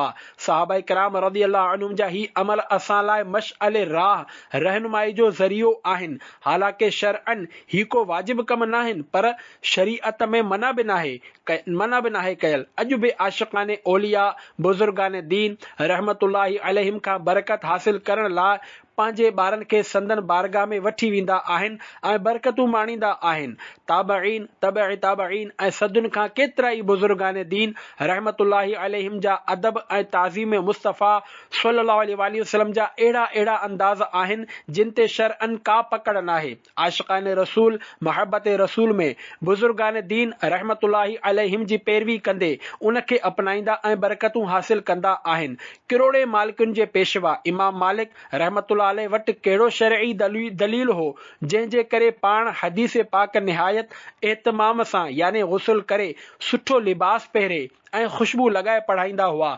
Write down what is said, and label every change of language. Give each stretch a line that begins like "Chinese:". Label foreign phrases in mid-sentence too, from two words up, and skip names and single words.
Sindhi: सहाबा किराम
Arabic: رضي الله عنهم
Sindhi: जा ही अमल असां लाइ मशअल राह रहनुमाई जो ज़रियो आहिनि। हालांकि शरअन ही को वाजिब कम न आहिनि, पर शरीअत में मना बि नाहे कयल। अॼु बि आशिक़ान औलिया बुज़ुर्गान दीन
Arabic: رحمة الله عليهم
Sindhi: खां बरकत हासिल करण लाइ पंहिंजे ॿारनि खे संदन बारगाह में वठी वेंदा आहिनि ऐं बरकतूं माणींदा आहिनि। ताबईन, तबअ ताबईन ऐं सदुनि खां केतिरा ई बुज़ुर्गान दीन
Arabic: رحمة الله عليهم
Sindhi: जा अदब ऐं ताज़ीम मुस्तफ़ा
Arabic: صلى الله عليه وسلم
Sindhi: जा अहिड़ा अंदाज़ आहिनि जिन ते शरअन का पकड़ नाहे। आशिक़ान रसूल मोहब्बत रसूल में बुज़ुर्गान दीन
Arabic: رحمة الله عليهم
Sindhi: जी पैरवी कंदे उनखे अपनाईंदा ऐं बरकतूं हासिल कंदा आहिनि। किरोड़े मालिकुनि जे पेशवा इमाम मालिक
Arabic: رحمة الله عليه
Sindhi: वटि कहिड़ो शरई दलील हो जंहिंजे करे पाण हदीस पाक निहायत एहतमाम सां यानी गुस्ल करे सुठो लिबास पहिरे ऐं खुशबू लॻाए पढ़ाईंदा हुआ।